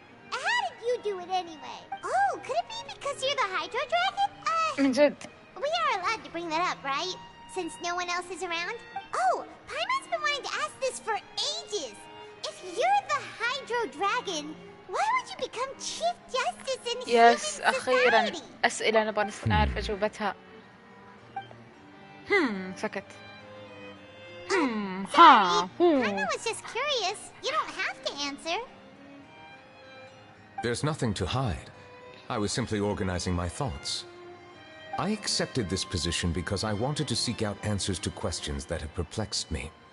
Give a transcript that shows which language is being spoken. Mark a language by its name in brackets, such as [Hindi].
[English] How did you do it anyway? Oh, could it be because you're the Hydro Dragon? [Arabic] من جد. [English] We are allowed to bring that up, right? Since no one else is around? Oh, Paimon's been wanting to ask this for ages. If you're the Hydro Dragon, why would you become Chief Justice in human society? [Arabic] أخيرا أسئلة نبغى نعرف أجوبتها. سكت. [English] Sorry, Paimon was just curious. You don't have to answer. There's nothing to hide. I was simply organizing my thoughts. I accepted this position because I wanted to seek out answers to questions that have perplexed me.